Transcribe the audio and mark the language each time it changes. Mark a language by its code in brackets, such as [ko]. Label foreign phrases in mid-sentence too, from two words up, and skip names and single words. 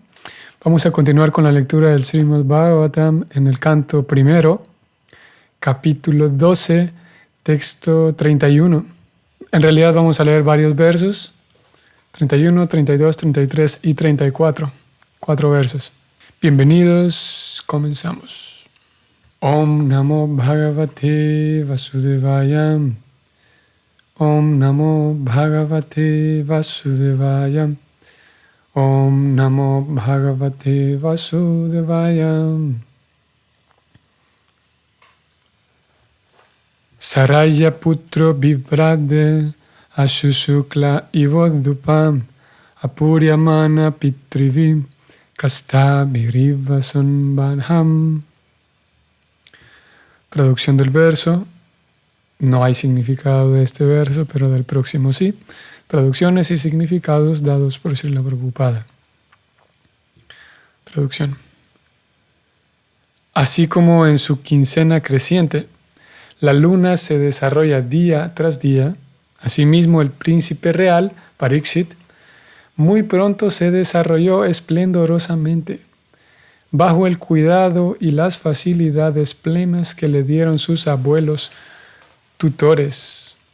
[es] Vamos a continuar con la lectura del Srimad Bhagavatam en el canto primero, capítulo 12, texto 31. En realidad vamos a leer varios versos, 31, 32, 33 y 34, 4 versos. Bienvenidos, comenzamos. [sa] ॐ नमो भगवते वासुदेवाय. ॐ नमो भगवते वासुदेवाय. ॐ नमो भगवते वासुदेवाय. सराज पुत्रो ववृधे आशुशुक्ल इवोडुपम् आपूर्यमाण पितृभि काष्ठाभिरिव सोऽन्वहम्. [es] Traducción del verso. No hay significado de este verso, pero del próximo sí. Traducciones y significados dados por Srila Prabhupada. Traducción. Así como en su quincena creciente, la luna se desarrolla día tras día, asimismo el príncipe real, Parikshit, muy pronto se desarrolló esplendorosamente, bajo el cuidado y las facilidades plenas que le dieron sus abuelos tutores.